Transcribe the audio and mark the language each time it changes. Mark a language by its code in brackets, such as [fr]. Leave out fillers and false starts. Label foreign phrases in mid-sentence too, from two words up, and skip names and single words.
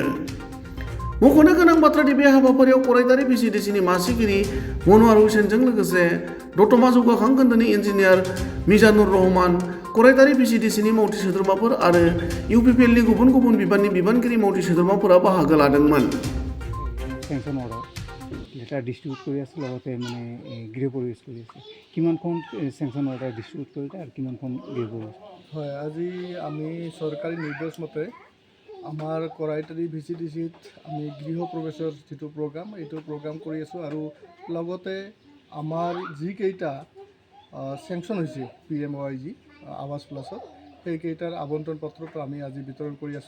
[brx] मख'नो गोनां बाथ्रादि बे हाबाफारियाव गरायदारि भिसिडिसिनि मासिगिरि मनवार हुसेनजों लोगोसे दतमा जौगाखां खोन्दोनि इन्जिनियार मिजानुर रहमान, गरायदारि भिसिडिसिनि मावथि सोद्रोमाफोर आरो इउपिपिएलनि गुबुन गुबुन बिबाननि बिबानगिरि मावथि सोद्रोमाफोरा बाहागो लादोंमोन। [en] sanction order letter distribute [as] কৰি আছে, লগতে মানে গৃহ প্ৰৱেশ কৰি আছে। কিমানখন [en] sanction order distribute [as] কৰিলে আৰু কিমানখন গৃহ প্ৰৱেশ? হয়, আজি আমি চৰকাৰী নিৰ্দেশ মতে আমাৰ কৰাইটাৰী ভিচিডিচিত আমি গৃহ প্ৰৱেশৰ যিটো প্ৰগ্ৰাম এইটো প্ৰগ্ৰাম কৰি আছোঁ আৰু লগতে আমাৰ যিকেইটা চেংচন হৈছে পিএমএৱাইজি আৱাস প্লাছত সেইকেইটাৰ আবণ্টন পত্ৰটো আমি আজি বিতৰণ কৰি আছোঁ।